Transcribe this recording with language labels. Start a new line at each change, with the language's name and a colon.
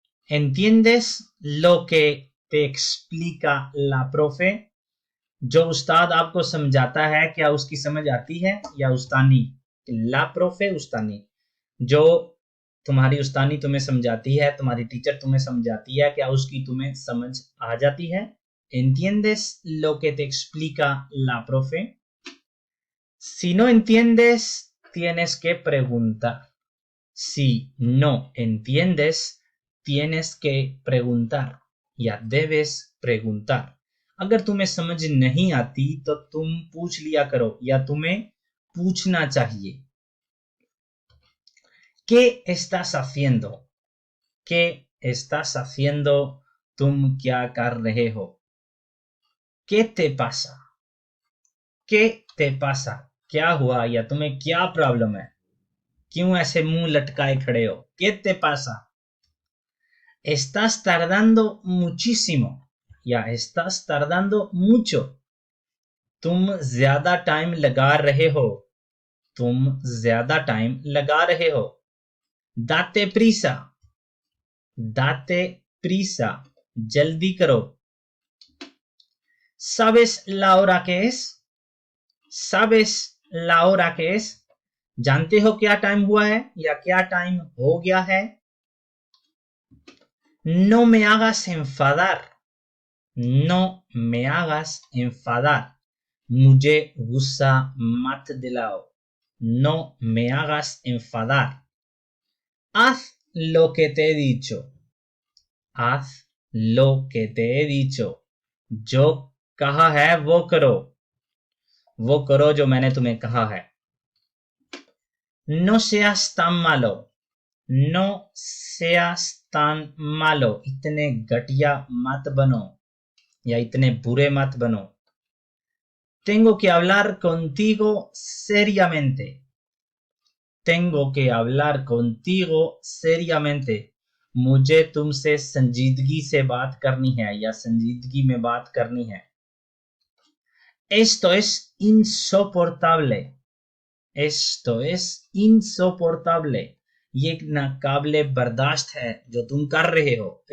Spanish: ¿Entiendes lo que te explica la profe?
Hindi: जो उस्ताद आपको समझाता है क्या उसकी समझ आती है या उस्तानी? ला प्रोफे उस्तानी. जो तुम्हारी उस्तानी तुम्हें समझाती है, तुम्हारी टीचर तुम्हें समझाती है, क्या उसकी तुम्हें समझ आ जाती है?
Spanish: ¿Entiendes lo que te explica la profe? Si no entiendes, tienes que preguntar. Si no entiendes, tienes que preguntar. या debes preguntar.
Hindi: अगर तुम्हें समझ नहीं आती तो तुम पूछ लिया करो या तुम्हें पूछना चाहिए.
Spanish: ¿Qué estás haciendo? ¿Qué estás haciendo?
Hindi: तुम क्या कर रहे हो?
Spanish: ¿Qué te pasa? ¿Qué te pasa?
Hindi: क्या हुआ या तुम्हें क्या प्रॉब्लम है? क्यों ऐसे मुंह लटकाए खड़े हो?
Spanish: ¿Qué te pasa? Estás tardando muchísimo या estás tardando mucho.
Hindi: तुम ज्यादा टाइम लगा रहे हो. तुम ज्यादा टाइम लगा रहे हो.
Spanish: Date prisa. Date prisa.
Hindi: जल्दी करो.
Spanish: ¿Sabes la hora que es? ¿Sabes la hora que es?
Hindi: जानते हो क्या टाइम हुआ है या क्या टाइम हो गया है?
Spanish: No me hagas enfadar. No me hagas enfadar.
Hindi: मुझे गुस्सा मत दिलाओ.
Spanish: No me hagas enfadar. Haz lo que te he dicho. Haz lo que te he dicho.
Hindi: जो कहा है वो करो. वो करो जो मैंने तुम्हें कहा है.
Spanish: No seas tan malo. No seas tan malo.
Hindi: इतने घटिया मत बनो या इतने बुरे मत बनो.
Spanish: Tengo que hablar contigo seriamente. Tengo que hablar contigo seriamente.
Hindi: मुझे तुमसे संजीदगी से बात करनी है या संजीदगी में बात करनी है.
Spanish: Esto es insoportable. Esto es insoportable.
Hindi: ये नाकाबिले बर्दाश्त है जो तुम कर रहे हो.